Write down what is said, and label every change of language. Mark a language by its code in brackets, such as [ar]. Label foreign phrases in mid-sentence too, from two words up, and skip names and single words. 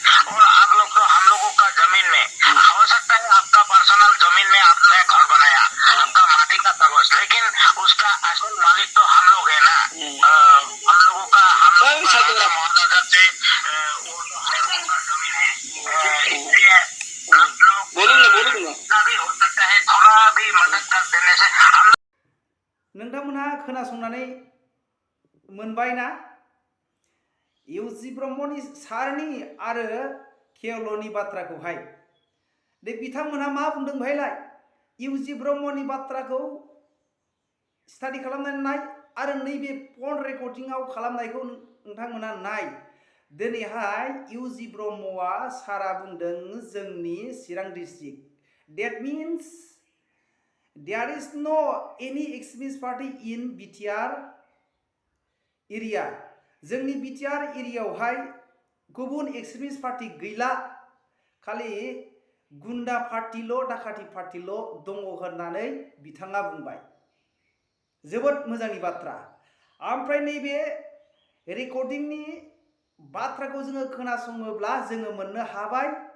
[hi] और आप लोग तो हम लोगों का जमीन में हो सकता है, आपका पर्सनल जमीन में आपने घर बनाया, आपका माटी का कागज, लेकिन उसका असल मालिक तो हम लोग है ना। हम लोगों का महाराजा से वो हम लोगों का जमीन है, इसलिए आप लोग जितना भी हो सकता है थोड़ा भी मदद कर देने से हम [brx] नोंथांमोनहा खोनासंनानै मोनबाय ना UG ब्रह्मनि सारनि आरो केवलनि बाथ्राखौहाय दे बिथांमोनहा मा बुंदों भाइलाय UG ब्रह्मनि बाथ्राखौ स्टाडि खालामनानै नाय आरो नैबे फन रेकर्डिंआव खालामनायखौ नोंथांमोनहा नाय दिनैहाय UG ब्रह्मआ सारा बुंदों जोंनि चिरां डिस्ट्रिक्ट [en] that means there is no any extremist party in BTR area [brx] जोंनि BTR एरियायावहाय गुबुन एक्सट्रिमिस्ट पार्टी गैला खालि गुन्डा पार्टील' डाकाति पार्टील' दङ होननानै बिथाङा बुंबाय जोबोद मोजांनि बाथ्रा ओमफ्राय नैबे रेकर्डिंनि बाथ्राखौ जोङो खोनासङोब्ला जोङो मोननो हाबाय